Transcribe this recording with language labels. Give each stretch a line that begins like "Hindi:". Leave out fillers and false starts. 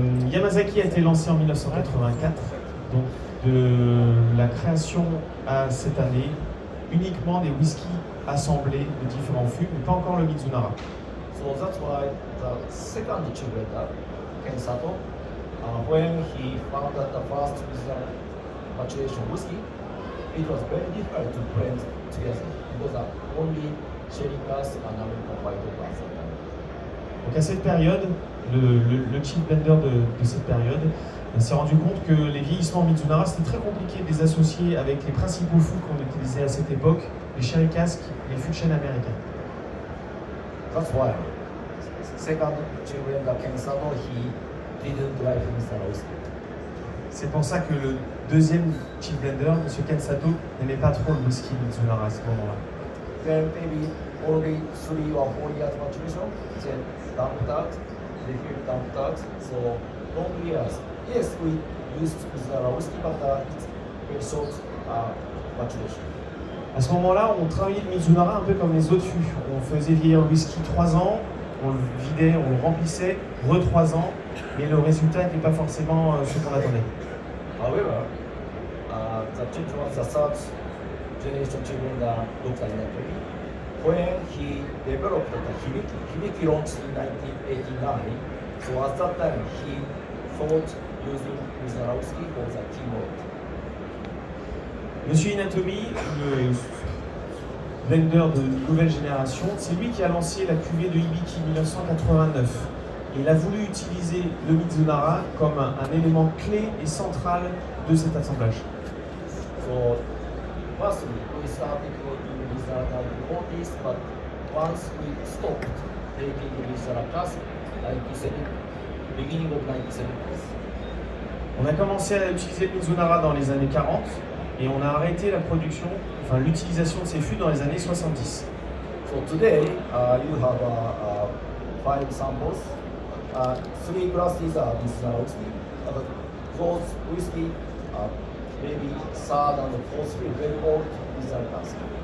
French: Yamazaki a été lancé en 1984, donc de la création à cette année, uniquement des whiskies assemblés de différents fûts, mais pas encore le Mizunara.
English: So that's why the second chief blender, Ken Sato, when he founded the first maturation whiskey, it was very difficult to blend together because only sherry cask and American white oak at that time.
French: Donc à cette période, le chief blender de cette période s'est rendu compte que les vieillissements Mizunara, c'était très compliqué de les associer avec les principaux fûts qu'on utilisait à cette époque, les sherry casks, les fûts de chêne américains.
English: That's why second chief blender, Ken Sato, he didn't like Mizunara whiskey.
French: C'est pour ça que le deuxième chief blender, M. Ken Sato, n'aimait pas trop le whisky Mizunara à ce moment-là.
English: Then maybe only 3 or 4 years maturation, then dumped out, they feel dumped out. So long years. Yes, we used Mizunara whiskey, but it's very short maturation.
French: À ce moment-là, on travaillait le Mizunara un peu comme les autres fûts. On faisait vieillir le whisky 3 ans, on le vidait, on le remplissait, 3 ans, mais le résultat n'était pas forcément ce qu'on attendait.
English: However, the change was the third generation children, Dr. Inatori, when he developed the Hibiki launched in 1989. So at that time, he thought using Mizunara whiskey for the keynote.
French: Monsieur Inatomi, le blender de nouvelle génération, c'est lui qui a lancé la cuvée de Hibiki 1989. Et il a voulu utiliser le Mizunara comme un élément clé et central de cet assemblage.
English: So first we started making Mizunara in the 40s, but once we stopped making Mizunara cask, like you said, beginning of 1970s.
French: On a commencé à utiliser le Mizunara dans les années 40 et on a arrêté la production, enfin l'utilisation de ces fûts dans les années 70.
English: So today you have 5 samples. 3 glasses are Mizunara whiskey. Those whiskey maybe third and fourth fill, very old Mizunara cask.